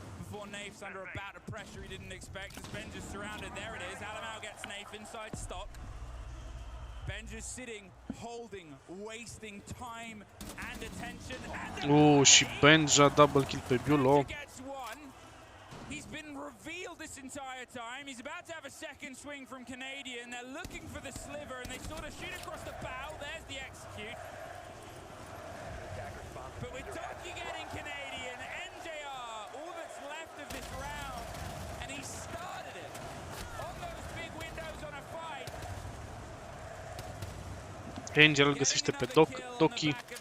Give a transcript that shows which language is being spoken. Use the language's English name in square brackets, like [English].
[English] Before Nafe's under a bout of pressure he didn't expect. As Benja's surrounded, there it is. Alamau gets Nafe inside stock. Benja's sitting, holding, wasting time and attention. [Romanian] Și Benja double kill pe Bulo. [English] He's been revealed this entire time. He's about to have a second swing from Canadian. They're looking for the sliver and they sort of shoot across the bow. There's the execute. But with Donkey getting Canadian, NJR, all that's left of this round, and he started it on those big windows on a fight. [Romanian] Angel îl găsește pe Doki.